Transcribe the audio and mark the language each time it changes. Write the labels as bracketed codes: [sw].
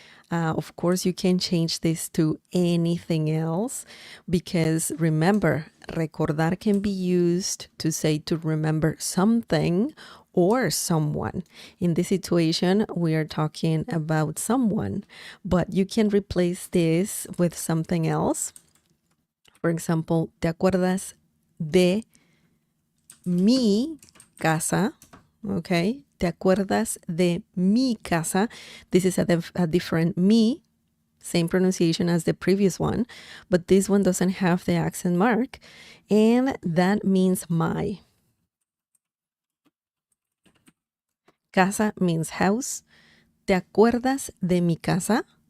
[en] Of course, you can change this to anything else because remember, recordar can be used to say to remember something or someone. In this situation, we are talking about someone, but you can replace this with something else. For example, [es] ¿te acuerdas de mi casa? [en] Okay. [es] ¿Te acuerdas de mi casa? [en] This is a different me, same pronunciation as the previous one, but this one doesn't have the accent mark, and that means my. Casa means house. [es] ¿Te acuerdas de mi casa?